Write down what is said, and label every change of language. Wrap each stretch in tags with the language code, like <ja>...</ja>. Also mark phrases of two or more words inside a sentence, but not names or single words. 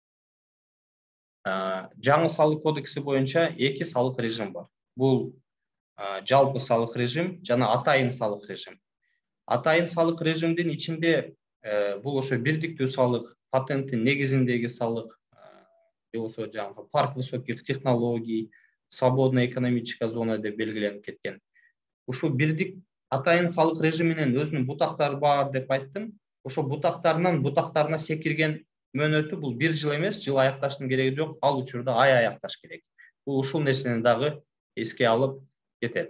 <ky>Жаңы салык кодекси боюнча эки салык режим бар. Бул жалпы салык режим жана атайын салык режим. Атайын салык режимдин ичинде бул ошо бирдиктүү салык, патенттин негизиндеги салык, же болбосо жаңы</ky> <ru>парк высоких технологий, свободная экономическая зона</ru> <ky>деп белгиленип кеткен. Ушул бирдик атайын салык режиминин өзүнүн бутактары бар деп айттым. Ошо бутактарынан бутактарына секирген мөөнөтү бул 1 жыл эмес, жыл аякташтын кереги жок, ал учурда ай аякташ керек. Бул ушул нерсени дагы эске алып кетет.</ky>